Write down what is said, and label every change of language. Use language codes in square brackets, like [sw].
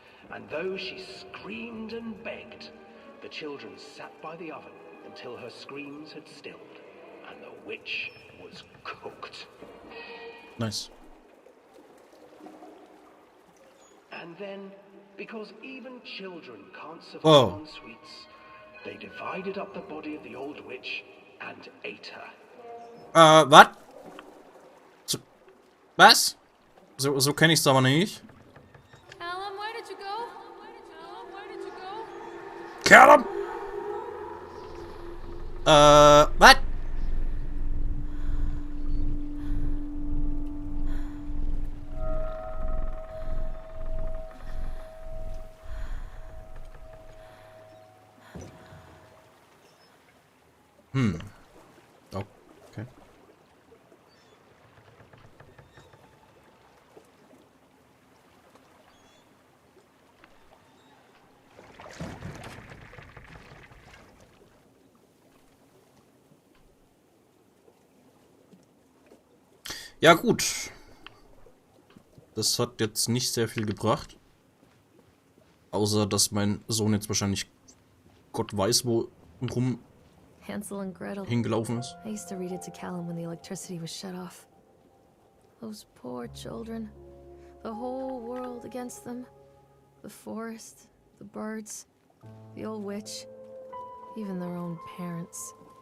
[en] And though she screamed and begged, the children sat by the oven until her screams had stilled, and the witch was cooked. Nice. And then, because even children can't survive Whoa. on sweets, they divided up the body of the old witch and ate her. [de] Was? Was? So kenne ich's aber nicht. [en] Callum, where did you go? Callum, where did you go? Callum! [de] Was? Okay. Ja gut. Das hat jetzt nicht sehr viel gebracht. Außer, dass mein Sohn jetzt wahrscheinlich Gott weiß wo [en] Hansel and Gretel. [de] hingelaufen ist. [en] I used to read it to Callum when the electricity was shut off. Those poor children. The whole world against them. The forest, the birds, the old witch, even their own parents.